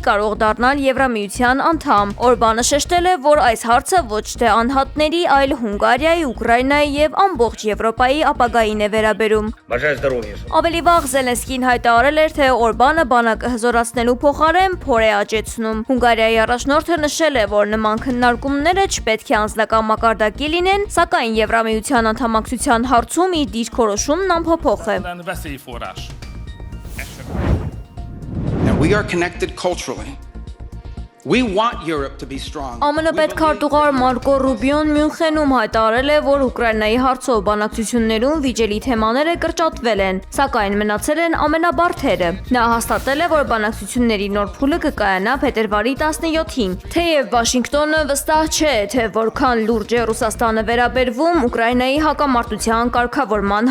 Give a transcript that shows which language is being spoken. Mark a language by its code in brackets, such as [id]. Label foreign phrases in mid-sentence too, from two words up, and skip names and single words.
[hy] կարող դառնալ Եվրամիության անդամ։ Օրբանը շեշտել է, որ այս հարցը ոչ թե անհատների, այլ Հունգարիայի, Ուկրաինայի եւ ամբողջ Եվրոպայի ապագային է վերաբերում։ Ավելի վաղ Զելենսկին հայտարարել էր, թե Օրբանը բանակը հզորացնելու փոխարեն փոր է աճեցնում։ Հունգարիայի առաջնորդը նշել է, որ նման քննարկումները չպետք է անձնական մակարդակի լինեն, սակայն Եվրամիության անդամակցության հարցում իր դիրքորոշումն անփոփոխ է։ [en] We are connected culturally. We want Europe to be strong. [hy] ԱՄՆ պետքարտուղար Մարկո Ռուբիոն Մյունխենում հայտարարել է, որ Ուկրաինայի հարցով բանակցություններում վիճելի թեմաները կրճատվել են, սակայն մնացել են ամենաբարդերը։ Նա հաստատել է, որ բանակցությունների նոր փուլը կկայանա փետրվարի 17-ին։ Թեև Վաշինգտոնը վստահ չէ, թե որքան լուրջ է Ռուսաստանը վերաբերվում Ուկրաինայի հակամարտության կարգավորման